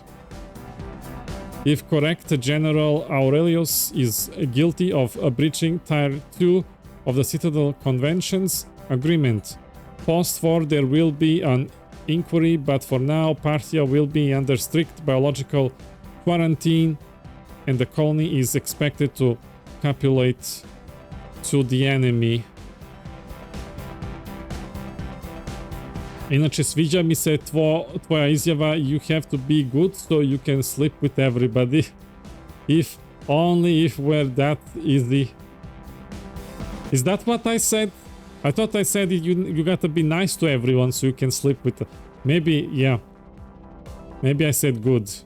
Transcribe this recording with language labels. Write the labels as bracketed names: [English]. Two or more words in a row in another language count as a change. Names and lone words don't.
[English] If correct, General Aurelius is guilty of breaching Tier 2 of the Citadel Convention's agreement. Post-war there will be an inquiry, but for now Parthia will be under strict biological quarantine and the colony is expected to capitulate to the enemy. [Croatian] Inače, sviđa mi se tvoja izjava [English] "You have to be good so you can sleep with everybody." If only if we're that easy. Is that what I said? I thought I said you gotta be nice to everyone so you can sleep with... Maybe, yeah. Maybe I said good.